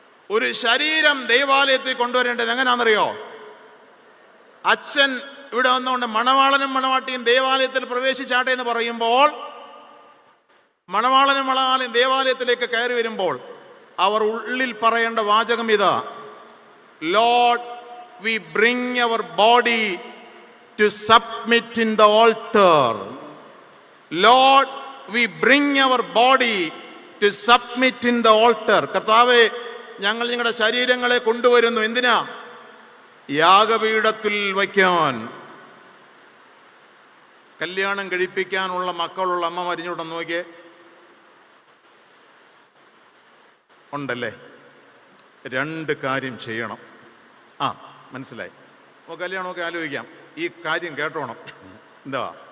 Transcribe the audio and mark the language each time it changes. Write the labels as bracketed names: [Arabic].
[Malayalam] ഒരു ശരീരം ദൈവാലയത്തിൽ കൊണ്ടുവരേണ്ടത് എങ്ങനെയാണെന്നറിയോ? അച്ഛൻ ഇവിടെ വന്നുകൊണ്ട് മണവാളനും മണവാട്ടിയും ദേവാലയത്തിൽ പ്രവേശിച്ചാട്ടെ എന്ന് പറയുമ്പോൾ, മണവാളനും മണവാളിയും ദേവാലയത്തിലേക്ക് കയറി വരുമ്പോൾ അവർ ഉള്ളിൽ പറയേണ്ട വാചകം ഇതാ: Lord, [English] we bring our body to submit in the altar. Lord, we bring our body to submit in the altar. [Malayalam] കർത്താവേ, ഞങ്ങൾ ഞങ്ങളുടെ ശരീരങ്ങളെ കൊണ്ടുവരുന്നു. എന്തിനാ? യാഗപീഠത്തിൽ വയ്ക്കാൻ. കല്യാണം കഴിപ്പിക്കാനുള്ള മക്കളുള്ള അമ്മ മരിഞ്ഞോട്ടെന്ന് നോക്കിയേ. ഉണ്ടല്ലേ? 2 കാര്യം ചെയ്യണം. മനസ്സിലായി? കല്യാണമൊക്കെ ആലോചിക്കാം. ഈ കാര്യം കേട്ടോണം. എന്താ?